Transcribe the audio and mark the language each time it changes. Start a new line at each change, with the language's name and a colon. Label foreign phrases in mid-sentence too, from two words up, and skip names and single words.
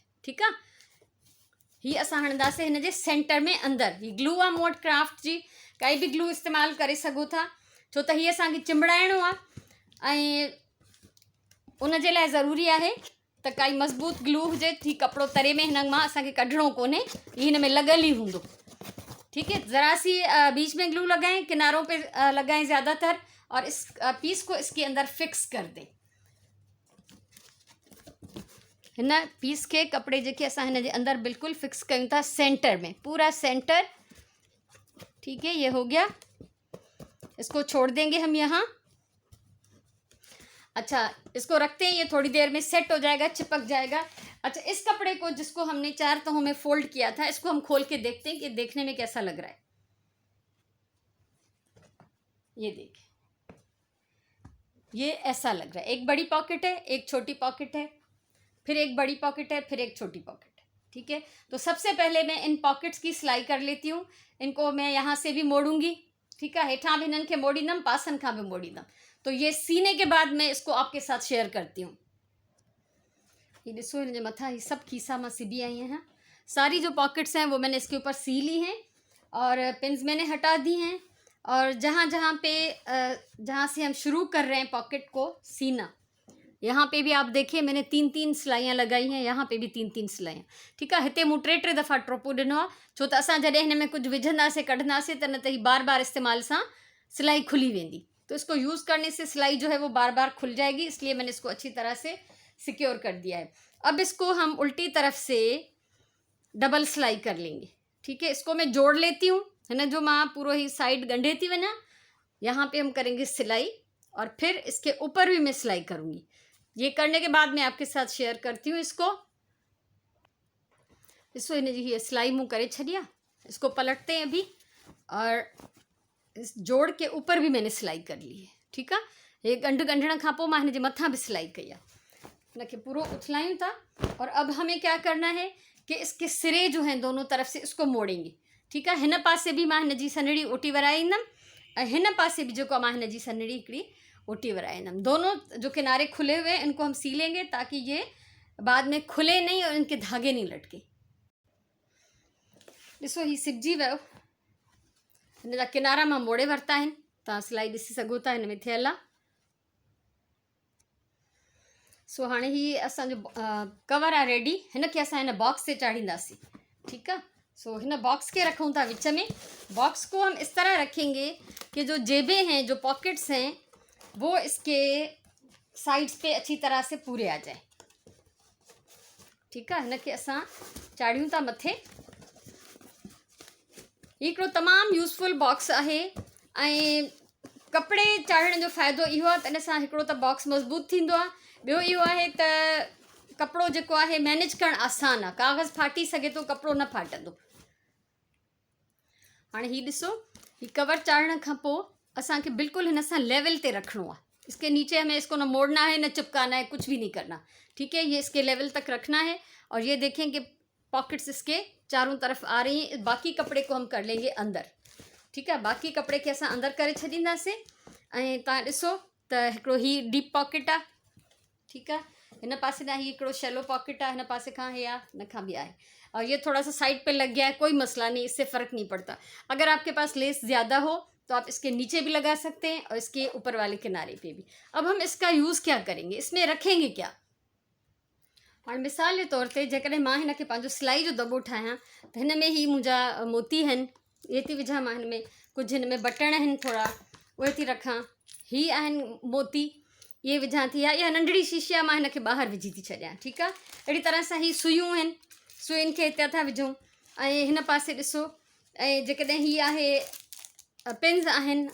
Urdu: ٹھیک ہے.
Sindhi: ही असां हणंदासीं हिन जे सेंटर में अंदर। ही ग्लू आहे मूं वटि क्राफ्ट जी, काई भी ग्लू इस्तेमालु करे सघो था छो त हीअ असांखे चिंबड़ाइणो आहे ऐं उन जे लाइ ज़रूरी आहे त काई मज़बूत ग्लू हुजे। ही कपिड़ो तरे में हिन मां असांखे कढणो कोन्हे, ही हिन में लॻल ई हूंदो।
Urdu: ٹھیک ہے. ذرا سی بیچ میں گلو لگائیں، کناروں پہ لگائیں زیادہ تر، اور اس پیس کو اس کے اندر فکس کر دیں.
Sindhi: हिन पीस के कपड़े जेके असां हिन जे अंदर बिल्कुल फिक्स कयूं था सेंटर में, पूरा सेंटर।
Urdu: ٹھیک ہے۔ یہ ہو گیا۔ اس کو چھوڑ دیں گے ہم یہاں. اچھا، اس کو رکھتے ہیں، یہ تھوڑی دیر میں سیٹ ہو جائے گا، چپک جائے گا. اچھا، اس کپڑے کو جس کو ہم نے 4 تہوں میں فولڈ کیا تھا، اس کو ہم کھول کے دیکھتے ہیں کہ دیکھنے میں کیسا لگ رہا ہے. یہ دیکھیے، یہ ایسا لگ رہا ہے. ایک بڑی پاکٹ ہے، ایک چھوٹی پاکٹ ہے، پھر ایک بڑی پاکٹ ہے، پھر ایک چھوٹی پاکٹ ہے. ٹھیک ہے. تو سب سے پہلے میں ان پاکٹس کی سلائی کر لیتی ہوں۔ ان کو میں یہاں سے بھی موڑوں گی. ٹھیک ہے.
Sindhi: हेठां भी इन्हनि खे मोड़ींदमि, पासनि खां भी मोड़ींदमि।
Urdu: تو یہ سینے کے بعد میں اس کو آپ کے ساتھ شیئر کرتی ہوں.
Sindhi: ये ॾिसो हिन जे मथां ही सब खीसा मां सिबी आई हैं।
Urdu: ساری جو پاکٹس ہیں وہ میں نے اس کے اوپر سی لی ہیں اور پنز میں نے ہٹا دی ہیں. اور جہاں جہاں پہ جہاں سے ہم شروع کر رہے ہیں پاکٹ کو سینا، یہاں پہ بھی آپ دیکھیے میں نے 3-3 سلائیاں لگائی ہیں، یہاں پہ بھی 3-3 سلائیاں. ٹھیک ہے.
Sindhi: हिते मूं 3-3 दफ़ा ट्रोपो ॾिनो आहे छो त असां जॾहिं हिन में कुझु विझंदासीं कढंदासीं त न त ही बार बार इस्तेमाल सां सिलाई खुली वेंदी।
Urdu: تو اس کو یوز کرنے سے سلائی جو ہے وہ بار بار کھل جائے گی، اس لیے میں نے اس کو اچھی طرح سے سکیور کر دیا ہے. اب اس کو ہم الٹی طرف سے ڈبل سلائی کر لیں گے. ٹھیک ہے۔ اس کو میں جوڑ لیتی ہوں. ہے نا,
Sindhi: जो मां पूरा ही साइड गंढे थी वना,
Urdu: یہاں پہ ہم کریں گے سلائی اور پھر اس کے اوپر بھی میں سلائی کروں گی. یہ کرنے کے بعد میں آپ کے ساتھ شیئر کرتی ہوں اس کو۔ اس کو یہ
Sindhi: सिलाई मूं करे छड़िया।
Urdu: اس کو پلٹتے ہیں ابھی، اور اس جوڑ کے اوپر بھی میں نے سلائی کر لی ہے. ٹھیک ہے.
Sindhi: ये गंढ गंढण खां पोइ मां हिन जे मथां भी सिलाई कई आहे। इनके पूरो उथलायूं था।
Urdu: اور اب ہمیں کیا کرنا ہے کہ اس کے سرے جو ہیں دونوں طرف سے اس کو موڑیں گے. ٹھیک ہے.
Sindhi: हिन पासे भी मां हिन जी सनड़ी ओटी वराईंदमि ऐं हिन पासे भी जेको मां हिन जी सनड़ी हिकिड़ी ओटी वराईंदमि।
Urdu: دونوں جو کنارے کھلے ہوئے ہیں ان کو ہم سی لیں گے تاکہ یہ بعد میں کھلے نہیں اور ان کے دھاگے نہیں لٹکے.
Sindhi: ॾिसो ही सिबजी वियो। हिन जा किनारा मां मोड़े वरिता आहिनि, तव्हां सिलाई ॾिसी सघो था, हिन में थियल आहे। सो हाणे ही असांजो कवर आहे रेडी। हिन खे असां हिन बॉक्स से चाढ़ींदासीं।
Urdu: ٹھیک ہے.
Sindhi: सो हिन बॉक्स के रखूँ था विच में।
Urdu: باکس کو ہم اس طرح رکھیں گے کہ جو جیبیں ہیں، جو پاکٹس ہیں، وہ اس کے سائیڈز پہ اچھی طرح سے پورے آ جائے. ٹھیک ہے.
Sindhi: हिन खे असां चाढ़ियूं था मथे। हिकिड़ो तमामु
English: useful box
Sindhi: आहे ऐं कपिड़े चाढ़ण जो फ़ाइदो इहो आहे त इन सां हिकिड़ो त बॉक्स मज़बूत थींदो आहे, ॿियो इहो आहे त कपिड़ो जेको आहे मैनेज करणु आसान आहे। कागज़ फाटी सघे थो, कपिड़ो न फाटंदो। हाणे ही ॾिसो, ही कवर चाढ़ण खां पोइ असांखे बिल्कुलु हिन सां लेवल ते रखणो आहे।
Urdu: اس کے نیچے ہمیں اس کو نہ موڑنا ہے، نہ چپکانا ہے، کچھ بھی نہیں کرنا. ٹھیک ہے۔ یہ اس کے لیول تک رکھنا ہے. اور یہ دیکھیں کہ پاکٹس اس کے چاروں طرف آ رہی ہیں. باقی کپڑے کو ہم کر لیں گے اندر. ٹھیک ہے.
Sindhi: बाकी कपड़े के असां अंदर करे छॾींदासीं। ऐं तव्हां ॾिसो त हिकिड़ो ही
English: deep pocket
Sindhi: आहे।
Urdu: ٹھیک ہے.
Sindhi: इन पासे ना ही एकड़ो
English: shallow pocket
Sindhi: है, इन पासे खां है, इन खां भी है,
Urdu: اور یہ تھوڑا سا سائیڈ پہ لگ گیا ہے، کوئی مسئلہ نہیں، اس سے فرق نہیں پڑتا. اگر آپ کے پاس لیس زیادہ ہو تو آپ اس کے نیچے بھی لگا سکتے ہیں اور اس کے اوپر والے کنارے پہ بھی. اب ہم اس کا یوز کیا کریں گے، اس میں رکھیں گے کیا?
Sindhi: और मिसाल के तौर ते जेकॾहिं मां हिन खे पंहिंजो सिलाई जो दॿो ठाहियां त हिन में ही मुंहिंजा मोती आहिनि, इहे थी विझां मां हिन में, कुझु हिन में बटण आहिनि थोरा, उहे थी रखां, ही आहिनि मोती, ये विझां थी, या नंढड़ी शीशी आहे, मां हिन खे ॿाहिरि विझी थी छॾियां, ठीकु आहे। अहिड़ी तरह सां ही सुयूं आहिनि, सुयुनि खे हिते था विझूं, ऐं हिन पासे ॾिसो, ऐं जेकॾहिं ही आहे पिन्स आहिनि,